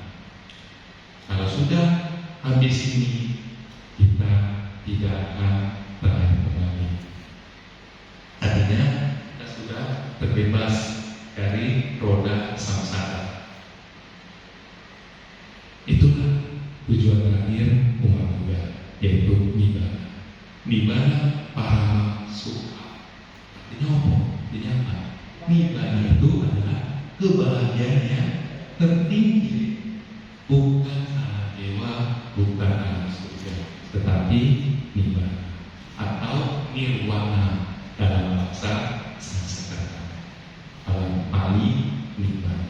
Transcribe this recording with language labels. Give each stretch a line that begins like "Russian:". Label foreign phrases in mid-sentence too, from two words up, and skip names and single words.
Indonesian: Kalau sudah habis ini, kita tidak akan terakhir kembali. Artinya kita sudah terbebas dari roda samsara. Itulah tujuan terakhir umat Buddha, yaitu nibbana.
Pali: Nibbana para sukha.
Indonesian: Artinya apa? Artinya apa? Nibbana itu adalah kebahagiaan yang tertinggi, bukan alam dewa, bukan alam surga, tetapi nibbana atau nirwana dalam bahasa Sanskerta, alam Pali nibbana.